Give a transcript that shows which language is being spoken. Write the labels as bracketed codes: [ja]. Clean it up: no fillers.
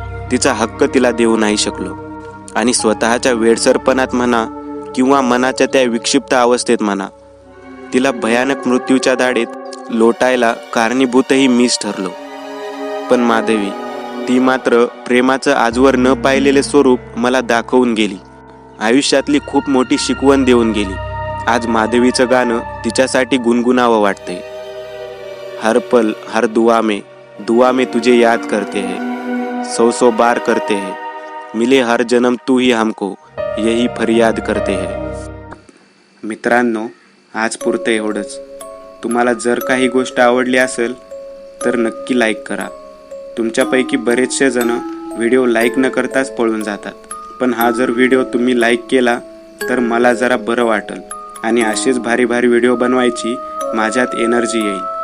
[mr] तिचा हक्क तिला देऊ नाही शकलो. आणि स्वतःच्या वेडसरपणात म्हणा किंवा मनाच्या त्या विक्षिप्त अवस्थेत म्हणा, तिला भयानक मृत्यूच्या दाढेत लोटायला कारणीभूतही मीच ठरलो. पण माधवी, ती मात्र प्रेमाचं आजवर न पाहिलेले स्वरूप मला दाखवून गेली. आयुष्यातली खूप मोठी शिकवण देऊन गेली. आज माधवीचं गाणं तिच्यासाठी गुणगुणावं वाटतंय. [hi] हर पल हर दुआ में तुझे याद करते हैं, सौ सौ बार करते हैं, मिले हर जन्म तू ही हमको यही फरियाद करते हैं. [mr] मित्रांनो, आज पुरतं एवढंच. तुम्हाला जर काही गोष्ट आवडली असेल तर नक्की लाईक करा. तुमच्यापैकी बरेचसे जण व्हिडिओ लाईक न करताच पळून जातात, पण हा जर व्हिडिओ तुम्ही लाईक केला तर मला जरा बरं वाटेल आणि असेच भारी भारी व्हिडिओ बनवायची माझ्यात एनर्जी येईल.